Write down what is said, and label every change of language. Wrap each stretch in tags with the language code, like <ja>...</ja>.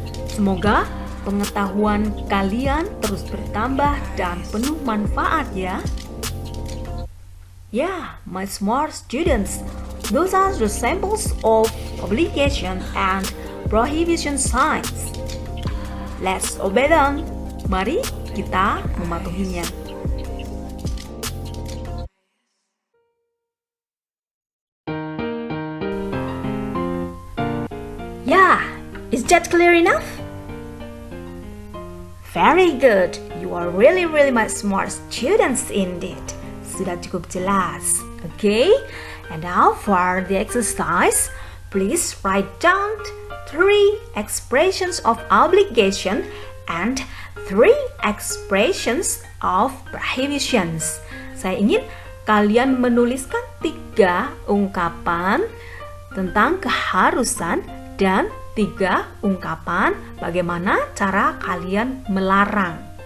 <id>Semoga pengetahuan kalian terus bertambah dan penuh manfaat ya.</id> <en>Yeah, my smart students, those are the samples of obligation and prohibition signs. Let's obey them.</en> <id>Mari kita mematuhinya.</id> <en>Yeah, is that clear enough? Very good. You are really my smart students indeed.</en> <id>Sudah cukup jelas.</id> <en>Okay? And now for the exercise, please write down 3 expressions of obligation and 3 expressions of prohibitions.</en> <id>Saya ingin kalian menuliskan 3 ungkapan tentang keharusan dan 3 ungkapan bagaimana cara kalian melarang.</id>